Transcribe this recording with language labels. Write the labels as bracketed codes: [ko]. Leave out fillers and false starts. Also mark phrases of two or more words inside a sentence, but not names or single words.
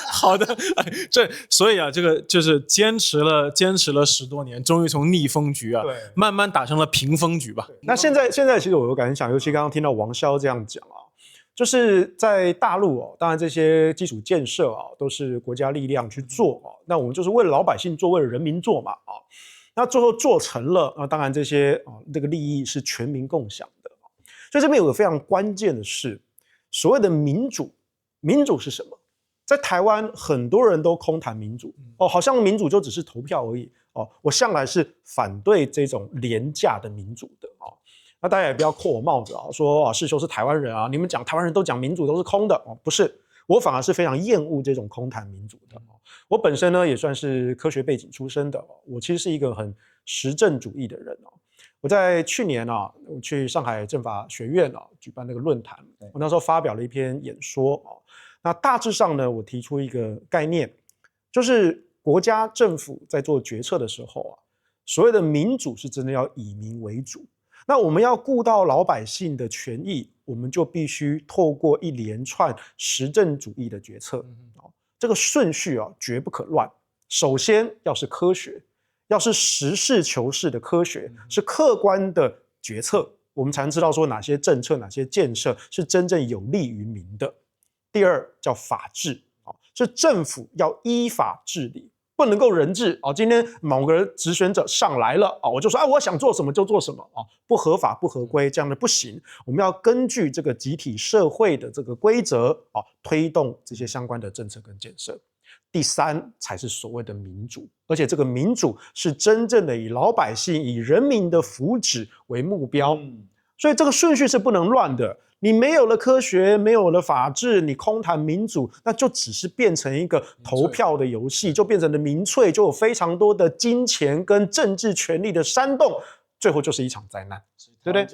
[zh] 好的，所以啊，這個就是堅持了10多年，終於從逆風局啊，慢慢打成了平風局吧。那現在其實我有感想，尤其剛剛聽到王蕭這樣講啊，就是在大陸哦，當然這些基礎建設啊，都是國家力量去做啊，那我們就是為了老百姓做，為了人民做嘛啊。那最後做成了，那当然这些这个利益是全民共享的。所以這邊有個非常關鍵的是，所謂的民主，民主是什麼？在台灣很多人都空談民主哦，好像民主就只是投票而已哦。我向來是反對這種廉價的民主的哦。那大家也不要扣我帽子啊，說世修是台灣人啊，你們講台灣人都講民主都是空的哦，不是，我反而是非常厭惡這種空談民主的。我本身呢也算是科學背景出身的，我其實是一個很實證主義的人哦。我在去年啊，我去上海政法學院啊舉辦那個論壇，我那時候發表了一篇演說啊。那大致上呢，我提出一個概念，就是國家政府在做決策的時候啊，所謂的民主是真的要以民為主。那我們要顧到老百姓的權益，我們就必須透過一連串實證主義的決策。這個順序啊，絕不可亂。首先要是科學，要是實事求是的科學，是客觀的決策，我們才能知道說哪些政策、哪些建設是真正有利於民的。第二叫法治，是政府要依法治理，不能夠人治。今天某個直選者上來了，我就說我想做什麼就做什麼，不合法不合規，這樣的不行。我們要根據這個集體社會的這個規則，推動這些相關的政策跟建設。第三才是所謂的民主，而且這個民主是真正的以老百姓、以人民的福祉為目標。所以這個順序是不能亂的。你沒有了科學，沒有了法治，你空談民主，那就只是變成一個投票的遊戲，就變成了民粹，就有非常多的金錢跟政治權力的煽動，最後就是一場災難，對不對？